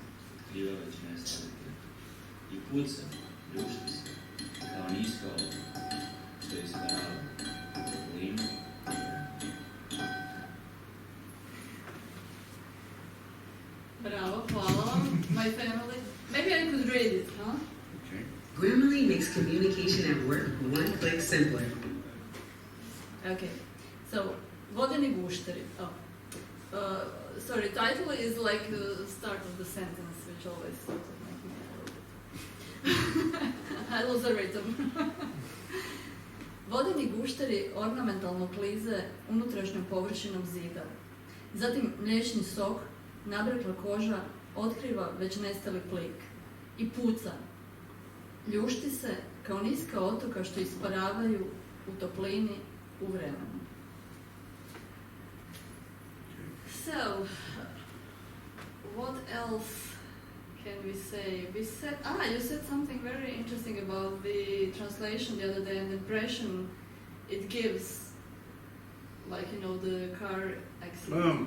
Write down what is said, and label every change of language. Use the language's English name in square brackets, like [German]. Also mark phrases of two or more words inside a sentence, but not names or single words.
[Croatian] otkriva već nestali lik i puca, ljušti se kao niska otoka što isparavaju u toplini. Bravo, hvala vam. [English] My family. Maybe I could read it, huh? Okay. Grammarly makes communication at work one click simpler. Okay. So, [Croatian] vodeni gušteri. [English] Oh. Sorry, title is like the start of the sentence, which always sort of makes me a little bit. I lose the rhythm. [Croatian] Vodeni gušteri ornamentalno klize unutrašnjom površinom zida. Zatim mliječni sok, nabrekla koža, otkriva već nestali plik i puca. Ljušti se kao niska otoka što isparavaju u toplini u vremenu. [English] So, what else can we say? You said something very interesting about the translation the other day and the impression it gives, like, the car accident.